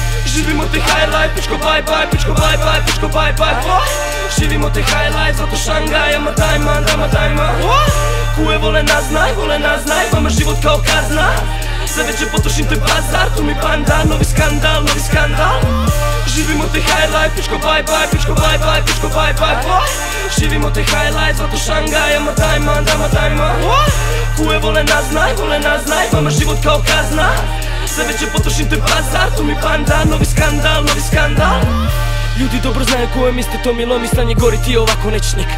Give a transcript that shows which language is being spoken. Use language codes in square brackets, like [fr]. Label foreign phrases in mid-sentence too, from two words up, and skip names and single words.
[sr] Živimo te highlight, pičko [en] bye bye, [sr] pičko [en] bye bye, [sr] pičko [en] bye bye. [sr] Živimo te highlight, zato Šangaj, ama dajma. Kuje vole nas znaj, vama život kao kazna. Sve veće potrošim, to je bazar, tu mi banda, novi skandal. Živimo te highlight, pičko [en] bye bye, [sr] pičko [en] bye bye, [sr] pičko [en] bye bye. [sr] Živimo te highlight, zato Šangaj, ama dajma. Kuje vole nas znaj, vama život kao kazna. Sve veće potrošim, to je bazar, tu mi banda, novi skandal. Ljudi dobro znaju ko je mister, to mi lomi, stanje gori, ti ovako nećeš nikad.